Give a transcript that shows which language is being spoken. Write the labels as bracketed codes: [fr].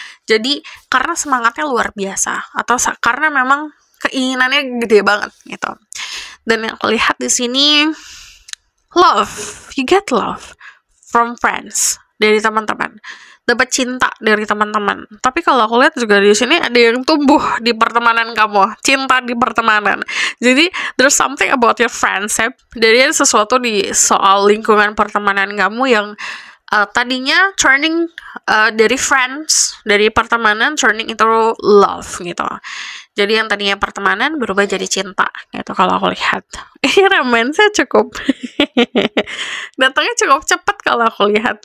[id] Jadi karena semangatnya luar biasa atau karena memang keinginannya gede banget gitu. [en] Dan yang aku lihat di sini love, you get love from friends, [id] dari teman-teman. Dapat cinta dari teman-teman. Tapi kalau aku lihat juga di sini ada yang tumbuh di pertemanan kamu, cinta di pertemanan. Jadi [en] there's something about your friendship. [id] Dari sesuatu di soal lingkungan pertemanan kamu yang tadinya turning dari friends, dari pertemanan [en] turning into love [id] gitu. Jadi yang tadinya pertemanan berubah jadi cinta gitu kalau aku lihat. Ini romansnya cukup datangnya cukup cepat kalau aku lihat.